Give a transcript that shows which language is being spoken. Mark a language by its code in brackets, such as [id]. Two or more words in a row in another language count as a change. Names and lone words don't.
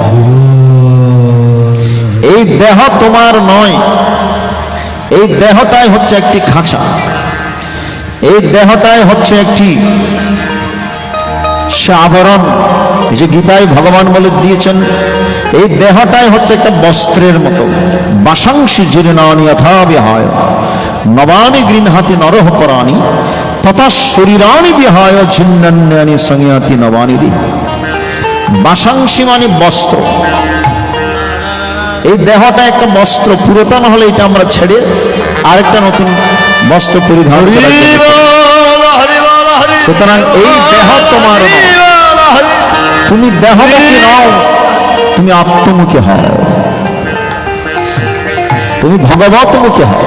[bn] এই দেহ তোমার নয়, এই দেহটাই হচ্ছে একটি খাঁচা, এই দেহটাই হচ্ছে একটি আবরণ। এই যে গীতায় ভগবান বলে দিয়েছেন, এই দেহটাই হচ্ছে একটা বস্ত্রের মতো। [sa] বাসাংশী জীর্ণানি যথা বিহায়, নবানি গৃহাতি নরহ পরাণি, তথা শরীরানি বিহায় ছিন্নান্যানি সংয়াতি নবানি দি। [bn] বাসাংশী মানে বস্ত্র। এই দেহটা একটা বস্ত্র, পুরাতন হলে এটা আমরা ছেড়ে আরেকটা নতুন বস্ত্র পরিধান করি। সুতরাং এই দেহ তোমার নয়, তুমি দেহমুখী নও, তুমি আত্মমুখী হও, তুমি ভগবতমুখী হও।